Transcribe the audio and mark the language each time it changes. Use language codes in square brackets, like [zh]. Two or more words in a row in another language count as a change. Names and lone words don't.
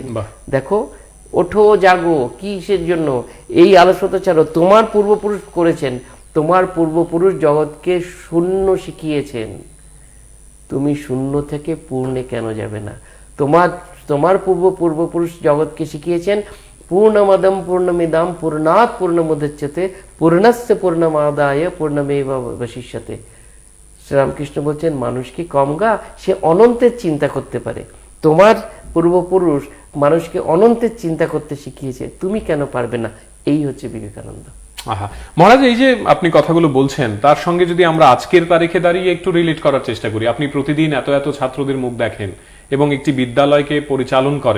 [bn] দেখো, ওঠো জাগো, কিসের জন্য? এই আলস্যতা ছাড়ো, তোমার পূর্বপুরুষ করেছেন, তোমার পূর্বপুরুষ জগৎকে শূন্য শিখিয়েছেন, তুমি শূন্য থেকে পূর্ণে কেন যাবে না? তোমার পূর্বপুরুষ জগৎকে শিখিয়েছেন, [sa] পূর্ণমদম পূর্ণমিদম পূর্ণাৎ পূর্ণমুদচ্যতে পূর্ণস্য পূর্ণমাদায় পূর্ণমেবাবশিষ্যতে। [bn] শ্রীরামকৃষ্ণ বলছেন, মানুষ কি কম গা, সে অনন্তের চিন্তা করতে পারে। তোমার পূর্বপুরুষ মানুষকে অনন্তের চিন্তা করতে শিখিয়েছে, তুমি কেন পারবে না? এই হচ্ছে বিবেকানন্দ। আহা, মহারাজ, এই যে আপনি কথাগুলো বলছেন তার সঙ্গে যদি আমরা আজকের তারিখে দাঁড়িয়ে একটু রিলেট করার চেষ্টা করি, আপনি প্রতিদিন এত এত ছাত্রদের মুখ দেখেন এবং একটি বিদ্যালয়কে পরিচালন করেন।